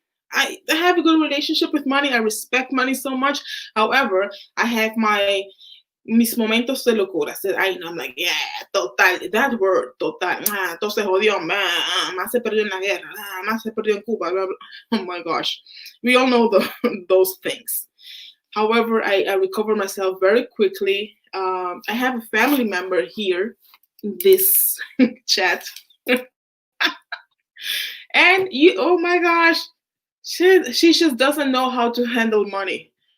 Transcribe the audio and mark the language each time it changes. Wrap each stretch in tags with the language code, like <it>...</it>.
<en>I have a good relationship with money. I respect money so much. However, I have</en> <es>mis momentos de locura.</es> <en>I'm like, yeah, total, that word, total.</en> <es>Todo se jodió, más se perdió en la guerra, más se perdió en Cuba, blah, blah.</es> <en>Oh my gosh. We all know those things. However, I recover myself very quickly. I have a family member here in this chat. And oh my gosh, she just doesn't know how to handle money.</en>